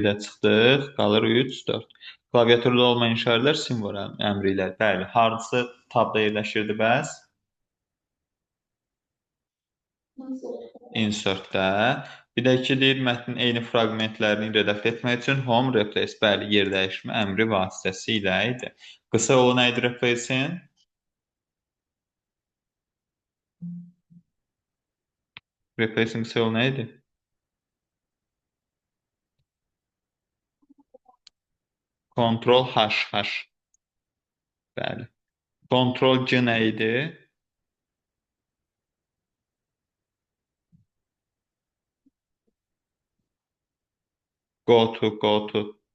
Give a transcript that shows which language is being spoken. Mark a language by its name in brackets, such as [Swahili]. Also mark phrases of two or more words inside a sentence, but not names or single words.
[Azerbaijani] 1-də çıxdıq, qalır 3, 4. Klaviaturda olmayan işarələr simvol əmri ilə. Bəli, hansı tabda yerləşirdi bəs? Insert-də. Bir də ki, deyir, mətnin eyni fraqmentlərini redaktə etmək üçün [English] home replace, [Azerbaijani] bəli, yer dəyişmə əmri vasitəsilə idi. Qısa yolu nə idi replace-in? Replace-in qısa yolu nə idi? Ctrl H, H. Bəli. Ctrl C nə idi? [English] Go to.